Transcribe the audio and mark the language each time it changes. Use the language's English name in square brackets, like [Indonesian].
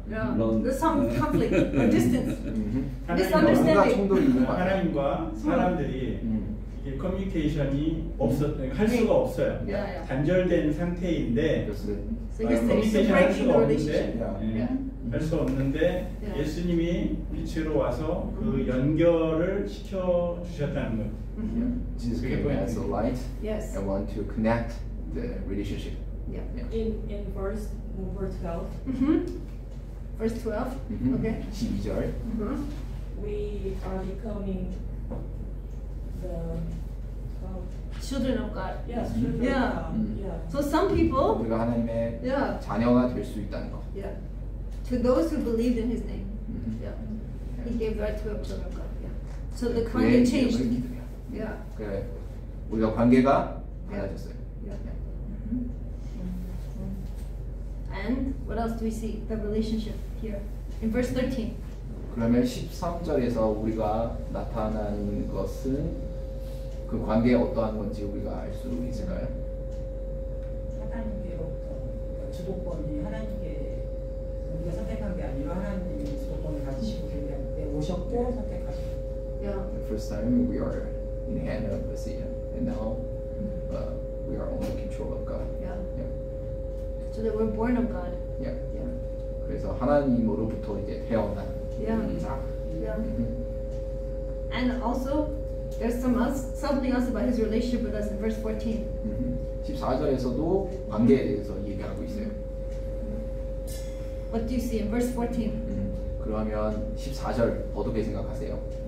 [English] There's some conflict or distance, misunderstanding. [Korean] 하나님과 사람들이 이게 커뮤니케이션이 할 수가 없어요. 단절된 상태인데 커뮤니케이션 할 수가 없는데 할 수 없는데 예수님이 빛으로 와서 그 연결을 시켜 주셨다는 거예요. [English] Jesus came as a light and want to connect the relationship. In verse 12. Verse 12. Okay. [Korean] 12절. [English] We are becoming the children of God. Yes, children of God. Yeah. So some people. [Korean] 우리가 하나님의 자녀가 될 수 있다는 거. [English] Yeah. To those who believed in His name. Yeah. He gave right to children of God. Yeah. So the 관계 changed. Yeah. [Korean] 그래. 우리가 관계가 달라졌어요. [English] And what else do we see? The relationship here in verse 13. [Korean] 그러면 13절에서 우리가 나타나는 것은 그 관계가 어떠한 건지 우리가 알 수 있을까요? 하나님께로부터 주도권이 하나님께 우리가 선택한 게 아니라 하나님이 주도권을 가지시고 오셨고 선택하시고. [English] Yeah. The first time we are in the hand of the Messiah, and now we are under control of God. Yeah. So that we're born of God. Yeah. [Korean] 그래서 하나님으로부터 이제 태어난 자. [English] Yeah. And also, there's something else about His relationship with us in verse 14. [Korean] 14절에서도 관계에 대해서 얘기하고 있어요. [English] What do you see in verse 14? [Korean] 그러면 14절 어떻게 생각하세요?